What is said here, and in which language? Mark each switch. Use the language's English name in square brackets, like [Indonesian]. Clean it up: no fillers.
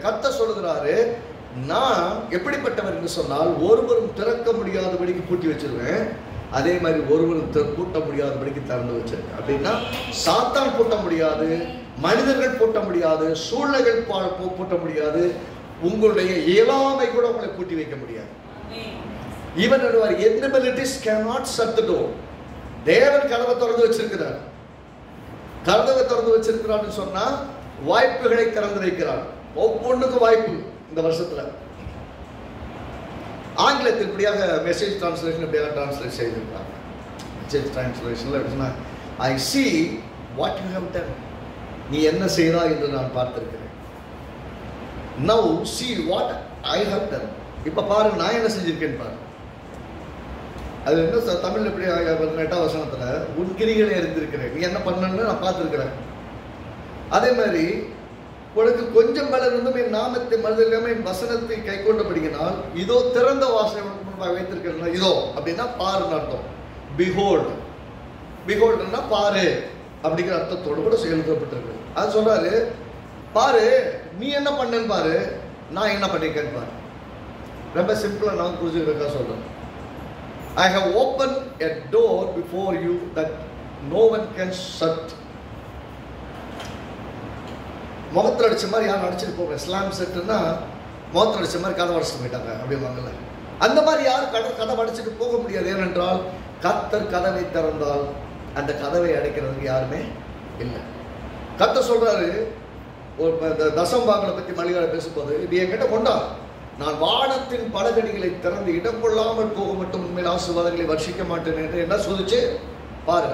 [Tamil] கர்த்தர் சொல்லுகிறாரு, நான் எப்படிப்பட்டவர் என்று சொன்னால், ஒருவரும் திறக்க முடியாதபடிக்கு பூட்டி வச்சிருவேன், அதே மாதிரி ஒருவரும் பூட்ட முடியாதபடிக்கு திறந்து வச்சிருக்கேன். அப்படின்னா சாத்தான் பூட்ட முடியாது, மனிதர்கள் பூட்ட முடியாது, சூழ்நிலைகள் பூட்ட முடியாது, உங்களுடைய இயலாமை கூட உங்களை பூட்டி வைக்க முடியாது. [English] Even our inabilities cannot shut the door. [Tamil] தேவன் கதவை திறந்து வச்சிருக்கிறார். கதவை திறந்து வச்சிருக்கிறான்னு சொன்னா வாய்ப்புகளை திறந்து வைக்கிறார். ஒவ்வொன்றுக்கும் வாய்ப்பு இந்த வருஷத்துல. ஆங்கிலத்தில் இப்படியாக மெசேஜ் டிரான்ஸ்லேஷன் இப்படியாக டிரான்ஸ்லேட் செய்திருக்காங்க. மெசேஜ் டிரான்ஸ்லேஷன்ல எப்படின்னா, [English] I see what you have done. [Tamil] நீ என்ன செய்தாய் என்று நான் பார்த்திருக்கிறேன். [English] Now see what I have done. [Tamil] இப்ப பாருங்க நான் என்ன செஞ்சிருக்கேன்னு பாரு. அது என்ன தமிழ் எப்படி 8ஆம் வசனத்துல உன் கிரிகளை அறிந்திருக்கிறேன், நீ என்ன பண்ணன்னு நான் பார்த்திருக்கிறேன். அதே மாதிரி உனக்கு கொஞ்சம் பலன் இருந்தும் என் நாமத்தை மறுதலிக்காம என் வசனத்தை கை கொண்டபடியினால் இதோ திறந்த வாசனை முன்பாக வைத்திருக்கிறேன். இதோ அப்படின்னா பாருன்னு அர்த்தம். பிஹோல்ட், பிஹோல்ட்னா பாரு அப்படிங்கிற அர்த்தத்தோடு கூட எழுதப்பட்டிருக்கு. அது சொல்றாரு, பாரு நீ என்ன பண்ணேன்னு பாரு, நான் என்ன பண்ணிருக்கேன்னு பாரு. ரொம்ப சிம்பிளா நான் புரிஞ்சுக்கிறதுக்காக சொல்றேன். [English] I have opened a door before you that no one can shut. [Tamil] முகத்தில் அடிச்ச மாதிரி யாரும் அடிச்சுட்டு போங்க. ஸ்லாம் செட்டுன்னா முகத்தில் அடிச்ச மாதிரி கதை அடிச்சுட்டு போயிட்டாங்க அப்படிவாங்கல்ல, அந்த மாதிரி யாரும் கதை அடிச்சுட்டு போக முடியாது. ஏனென்றால் கர்த்தர் கதவை திறந்தால் அந்த கதவை அடைக்கிறதுக்கு யாருமே இல்லை. கர்த்தர் சொல்றாரு, ஒரு தசம்பாங்களை பற்றி மல்லிகால பேசும்போது, இது என்கிட்ட கொண்டா, நான் வானத்தின் பலகடிகளை திறந்து இடம் கொள்ளாமல் போக மட்டும் உண்மையில் ஆசீர்வாதங்களை வர்ஷிக்க மாட்டேன் என்று என்ன சொல்லிச்சு பாரு.